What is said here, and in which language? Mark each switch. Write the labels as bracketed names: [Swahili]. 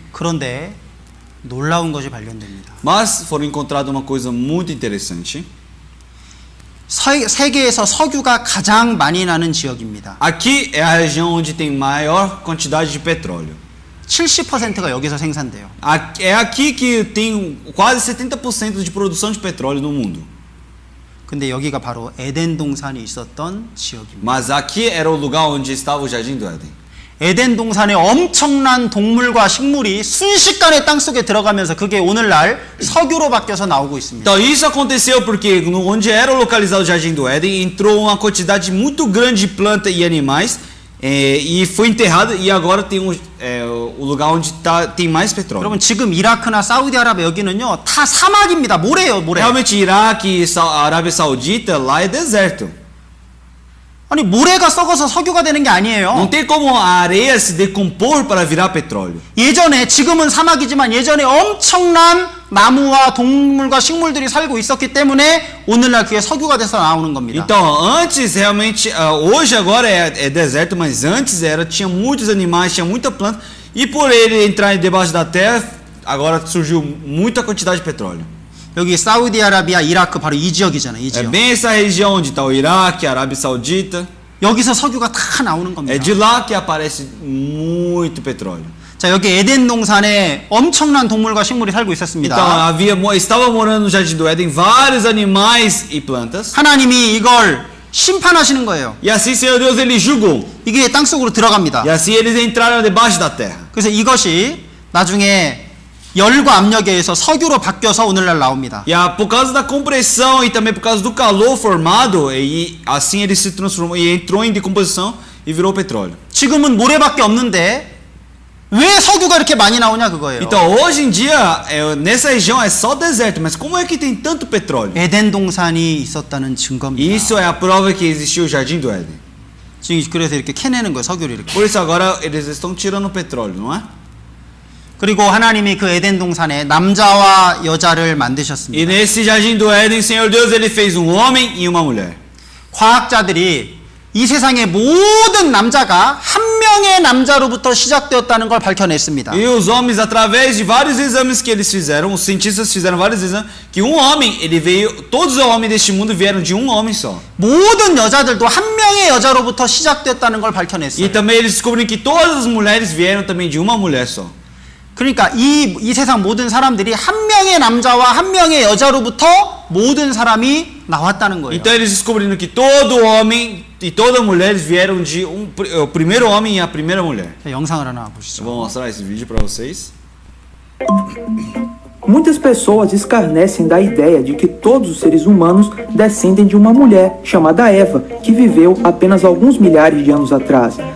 [Korean] 그런데 놀라운 것이 발견됩니다. [Portuguese] Mas foram encontradas uma coisa muito interessante. [Korean] 세계에서 석유가 가장 많이 나는 지역입니다. [Portuguese] Aqui é a região onde tem maior quantidade de petróleo. [Korean] 70%가 여기서 생산돼요. [Portuguese] É aqui que tem quase 70% de produção de petróleo no mundo. [Korean] 근데 여기가 바로 에덴 동산이 있었던 지역입니다. [Portuguese] Mas aqui era o lugar onde estava o Jardim do Éden. [Korean] 에덴 동산에 엄청난 동물과 식물이 순식간에 땅속에 들어가면서 그게 오늘날 석유로 바뀌어서 나오고 있습니다. [Portuguese] Então isso aconteceu porque onde era localizado o Jardim do Éden entrou uma quantidade muito grande de plantas e animais e foi enterrado e agora tem o lugar onde tem mais petróleo. [Korean] 여러분 지금 이라크나 사우디아라비아 여기는요 다 사막입니다. 모래예요, 모래. [Portuguese] Realmente Iraque e Arábia Saudita lá é deserto. [Korean] 아니 모래가 썩어서 석유가 되는 게 [Portuguese] Não [Korean] 아니에요. [Portuguese] tem como a areia se decompor para virar petróleo. [Korean] 예전에 지금은 사막이지만 예전에 엄청난 나무와 동물과 식물들이 살고 있었기 때문에 오늘날 그게 석유가 돼서 나오는 겁니다. [Portuguese] Então, antes realmente, hoje agora é deserto, mas antes tinha muitos animais, tinha muita planta, e por ele entrar debaixo da terra, agora surgiu muita quantidade de petróleo. [Korean] 여기 사우디아라비아, 이라크 바로 이 지역이잖아요. 이 [Portuguese] É [Korean] 지역. [Portuguese] bem essa região onde está o Iraque, a Arábia Saudita. [Korean] 여기서 석유가 다 나오는 겁니다. [Portuguese] É de lá que aparece muito petróleo. [Korean] 자, 여기 에덴 동산에 엄청난 동물과 식물이 살고 있었습니다. [Portuguese] Então, estava morando no Jardim do Éden vários animais e plantas. [Korean] 하나님이 이걸 심판하시는 거예요. [Portuguese] E assim, Senhor Deus, ele julgou. [Korean] 이게 땅속으로 들어갑니다. [Portuguese] E assim eles entraram debaixo da terra. [Korean] 그래서 이것이 나중에 열과 압력에 의해서 석유로 바뀌어서 오늘날 나옵니다. [Portuguese] E por causa da compressão e também por causa do calor formado, e assim ele se transformou e entrou em decomposição e virou petróleo. [Korean] 지금은 모래밖에 없는데 왜 석유가 이렇게 많이 나오냐 그거예요. [Portuguese] Então hoje em dia nessa região é só deserto, mas como é que tem tanto petróleo? [Korean] 에덴 동산이 있었다는 증거입니다. [Portuguese] Isso é a prova que existiu o Jardim do Éden. [Korean] 지금 그래서 이렇게 캐내는 거예요, 석유를 이렇게. [Portuguese] Por isso agora eles estão tirando o petróleo, não é? [Korean] 그리고 하나님이 그 에덴 동산에 남자와 여자를 [Portuguese] E [Korean] 만드셨습니다. [Portuguese] nesse Jardim do Éden, Senhor Deus, ele fez um homem e uma mulher. [Korean] 과학자들이 이 세상의 모든 남자가 한 명의 남자로부터 시작되었다는 걸 밝혀냈습니다. [Portuguese] E os homens, através de vários exames que eles fizeram, os cientistas fizeram vários exames, que um homem, ele veio, todos os homens deste mundo vieram de um homem só. [Korean] 모든 여자들도 한 명의 여자로부터 시작되었다는 걸 [Portuguese] E [Korean] 밝혀냈어요. [Portuguese] também eles descobriram que todas as mulheres vieram também de uma mulher só. [Korean] 그러니까 이 세상 모든 사람들이 한 명의 남자와 한 명의 여자로부터 모든 사람이 나왔다는 거예요. [Portuguese] Então eles descobriram que todo homem e toda mulher vieram de o primeiro homem e a primeira mulher. [Korean] 자, 영상을 하나 [Portuguese] Eu [Korean] 보시죠. [Portuguese] vou mostrar esse vídeo para vocês. Muitas pessoas escarnecem da ideia de que todos os seres humanos descendem de uma mulher chamada Eva, que viveu apenas alguns milhares de anos atrás.